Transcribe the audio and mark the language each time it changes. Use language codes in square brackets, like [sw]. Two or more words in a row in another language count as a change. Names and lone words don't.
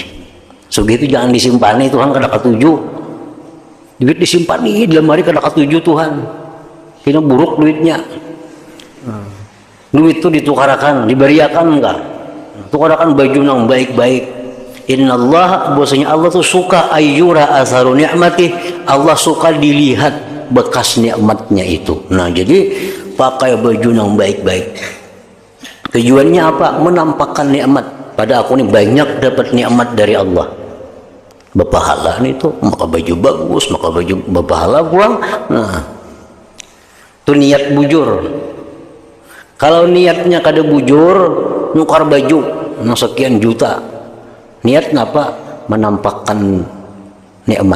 [bjn] Sugih itu jangan disimpani, Tuhan kada ketuju. Duit disimpani dalam hari kada ketuju Tuhan. Kena buruk duitnya. Duit itu ditukarakan, diberiakan enggak? Tukarakan baju yang baik-baik. Innallaha, bahwasanya Allah tuh suka [ar] أن يرى أثر نعمته, [bjn] Allah suka dilihat bekas nikmatnya itu. Nah, jadi pakai baju yang baik-baik. Tujuannya apa? Menampakkan nikmat. Pada aku ini banyak dapat nikmat dari Allah. Berpahala nih tuh, maka baju bagus, maka baju berpahala kurang. Nah, itu niat bujur. Kalau niatnya kada bujur, nukar baju sekian juta. Niat apa? Menampakkan nikmat.